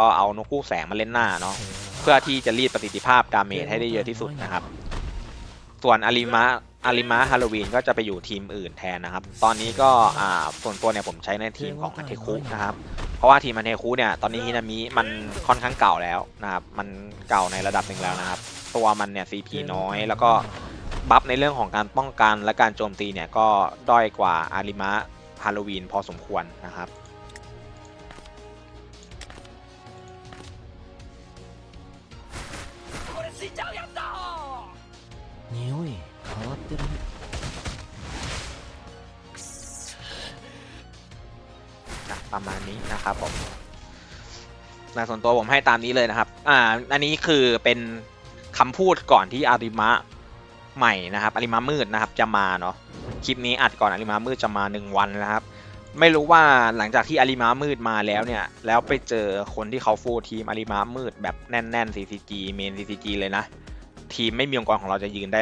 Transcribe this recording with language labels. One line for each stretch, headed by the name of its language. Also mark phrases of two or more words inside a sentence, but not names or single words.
Thai: เอานกคู่แสงมาเล่นหน้าเนาะเพื่อที่จะรีดประสิทธิภาพดาเมจให้ได้เยอะที่สุดนะครับส่วนอาริมะอาริมะฮาโลวีนก็จะไปอยู่ทีมอื่นแทนนะครับตอนนี้ก็ส่วนตัวเนี่ยผมใช้ในทีมของอันเทคุนะครับเพราะว่าทีมอันเทคุเนี่ยตอนนี้ฮินามิมันค่อนข้างเก่าแล้วนะครับมันเก่าในระดับหนึ่งแล้วนะครับตัวมันเนี่ย CP น้อยแล้วก็บัฟในเรื่องของการป้องกันและการโจมตีเนี่ยก็ด้อยกว่าอาริมะฮาโลวีนพอสมควรนะครับ
Japanese: 匂い変わってるね
Thai: ประมาณนี้นะครับผมในส่วนตัวผมให้ตามนี้เลยนะครับอันนี้คือเป็นคำพูดก่อนที่อาริมะใหม่นะครับอาริมะมืดนะครับจะมาเนาะคลิปนี้อัดก่อนอาริมะมืดจะมา1 วันนะครับไม่รู้ว่าหลังจากที่อาริมะมืดมาแล้วเนี่ยแล้วไปเจอคนที่เขา
English: full team
Thai: อาริมะมืดแบบแน่นๆ CCG เมน CCG เลยนะทีมไม่มีองค์กรของเราจะยืนได้